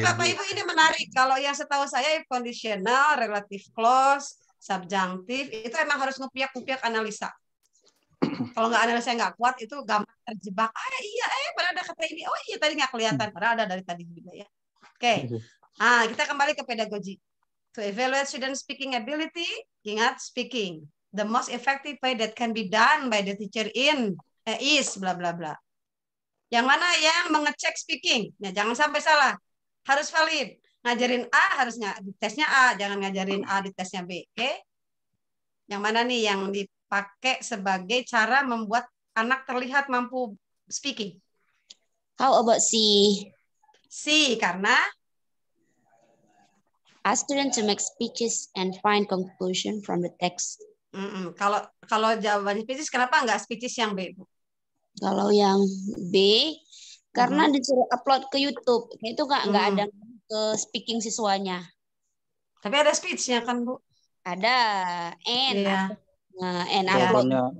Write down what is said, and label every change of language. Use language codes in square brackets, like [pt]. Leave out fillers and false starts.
[id] Tapi Bapak Ibu ini menarik. Kalau yang setahu saya conditional, relative clause, subjunctive itu emang harus ngupiak analisa. Kalau nggak analisa nggak kuat itu gampang terjebak. Iya, padahal ada kata ini. Oh iya tadi nggak kelihatan. Padahal ada dari tadi juga ya. Oke. Kita kembali ke pedagogi. [en] To evaluate student speaking ability, [id] ingat speaking. [en] The most effective way that can be done by the teacher is bla bla bla. [id] Yang mana yang mengecek speaking? Ya, jangan sampai salah. Harus valid. Ngajarin A harusnya di tesnya A, jangan ngajarin A di tesnya B. Oke? Yang mana nih yang dipakai sebagai cara membuat anak terlihat mampu speaking? [en] How about C? [id] C karena [en] ask students to make speeches and find conclusion from the text. [id] Kalau jawaban speeches, kenapa nggak speeches yang B, Bu? Kalau yang B, karena disuruh upload ke YouTube, itu nggak ada ke speaking siswanya. Tapi ada speech-nya kan, Bu? Ada, Iya. [en] upload.